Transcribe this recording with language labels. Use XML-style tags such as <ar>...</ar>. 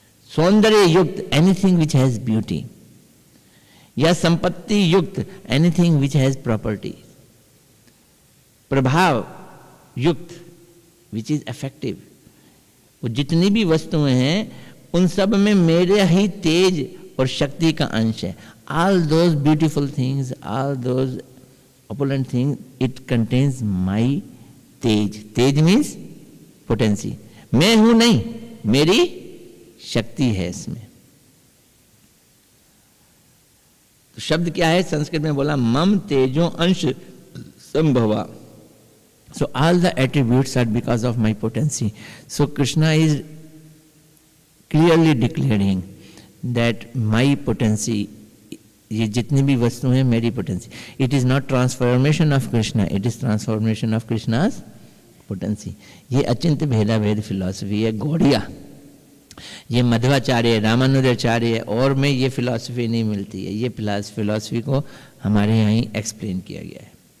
<hi>सौंदर्य युक्त,</hi> <en>Anything which has beauty.</en> <hi>या संपत्ति युक्त,</hi> <en>Anything which has property.</en> <hi>प्रभाव युक्त,</hi> <en>Which is effective.</en> <hi>वो जितनी भी वस्तुएं हैं उन सब में मेरे ही तेज और शक्ति का अंश है.</hi> <en>All those beautiful things, all those opulent thing, it contains my तेज. तेज means potency.</en> <hi>मैं हूं नहीं, मेरी शक्ति है इसमें. तो शब्द क्या है? संस्कृत में बोला मम तेजो अंश संभवा.</hi> <en>So all the attributes are because of my potency. So Krishna is clearly declaring that my potency,</en> <hi>ये जितनी भी वस्तु हैं मेरी potency.</hi> <en>It is not transformation of Krishna, it is transformation of Krishna's potency.</en> <hi>ये अचिंत भेदा भेद फिलॉसफी है गौड़िया. ये मध्वाचार्य, रामानुजाचार्य और में ये फिलॉसफी नहीं मिलती है. ये फिलॉसफी को हमारे यहाँ ही एक्सप्लेन किया गया है.</hi>